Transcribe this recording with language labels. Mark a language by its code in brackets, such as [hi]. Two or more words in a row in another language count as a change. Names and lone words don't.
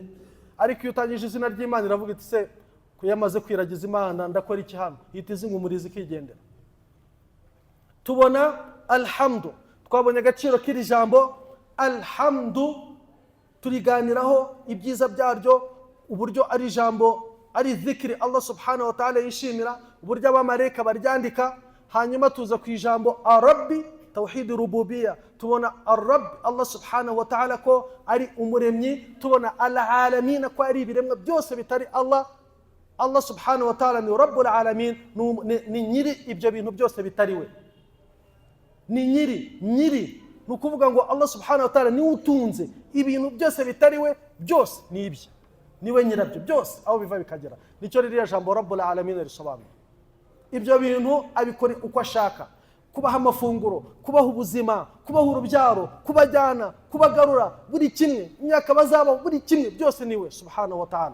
[rw] Ariko iyo utangije izina ry'Imana iravuga iti se kuyamaze kwiragiza Imana ndakora iki hano, ihita izingumuriza ikigendera. Tubona alhamdu, twabonye agaciro k'iri jambo alhamdu, turiganiraho ibyiza byaryo, uburyo ari jambo, ari dhikri Allah [ar] سبحانه وتعالى [rw] yishimira, uburyo abamareka baryandika. Hanyuma tuza ku ijambo Ar-Rabbi, [ar] توحيد الربوبية. [rw] Tubona Ar-Rabb, Allah [ar] سبحانه وتعالى [rw] ko ari umuremyi. Tubona al-alamin, ko ari ibiremwa byose bitari Allah. Allah [ar] سبحانه وتعالى [rw] ni [ar] رب العالمين, [rw] ni nyiri ibyo bintu byose bitariwe, ni nyiri. Nukuvuga ngo Allah [ar] سبحانه وتعالى [rw] ni utunze ibintu byose bitariwe, byose ni ibye, niwe nyirabyo byose aho biva bikagera. Nicyo ririya jambo [ar] رب العالمين [rw] risobanura. Ibyo bintu abikora uko ashaka, kubaha amafunguro, kubaha ubuzima, kubaha urubyaro, kubajyana, kubagarura, buri kimwe, imyaka bazaba, buri kimwe byose niwe [ar] سبحانه وتعالى.